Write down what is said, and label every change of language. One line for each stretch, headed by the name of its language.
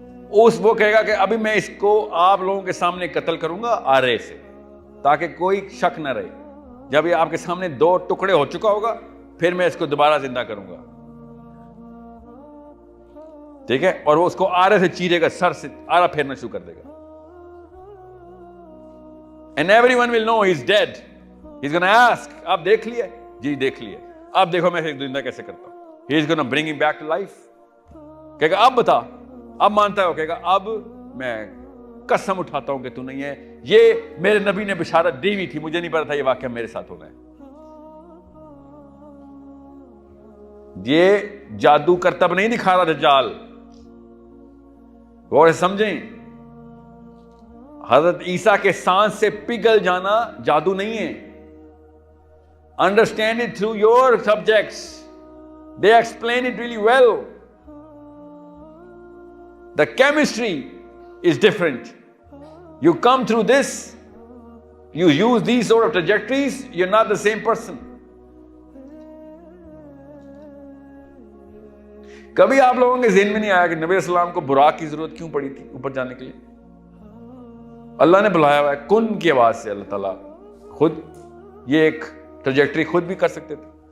Urdu: وہ کہے گا کہ ابھی میں اس کو آپ لوگوں کے سامنے قتل کروں گا آرے سے, تاکہ کوئی شک نہ رہے. جب یہ آپ کے سامنے 2 ٹکڑے ہو چکا ہوگا پھر میں اس کو دوبارہ زندہ کروں گا. ٹھیک ہے, اور وہ اس کو آرے سے چیرے گا, سر سے آرا پھیرنا شروع کر دے گا.
English: And everyone will know he's dead. He's gonna ask,
Urdu: آپ دیکھ لیے؟ جی دیکھ لیے. اب دیکھو میں زندہ کیسے کرتا ہوں.
English: He's gonna bring him back to life.
Urdu: کہے گا اب بتا, اب مانتا ہے وہ, کہے گا اب میں قسم اٹھاتا ہوں کہ تو نہیں ہے, یہ میرے نبی نے بشارت دی ہوئی تھی, مجھے نہیں پتا تھا یہ واقعہ میرے ساتھ ہونا ہے. یہ جادو کرتب نہیں دکھا رہا دجال, غور سے سمجھیں. حضرت عیسیٰ کے سانس سے پگھل جانا جادو نہیں ہے.
English: Understand it through your subjects. They explain it really well. The chemistry is different. You come through this, you use these sort of trajectories, you're not the same person.
Urdu: کبھی آپ لوگوں کے ذہن میں نہیں آیا کہ نبی السلام کو براق کی ضرورت کیوں پڑی تھی اوپر جانے کے لیے؟ اللہ نے بلایا ہوا ہے کن کی آواز سے. اللہ تعالیٰ خود یہ ایک ٹریجیکٹری خود بھی کر سکتے تھے.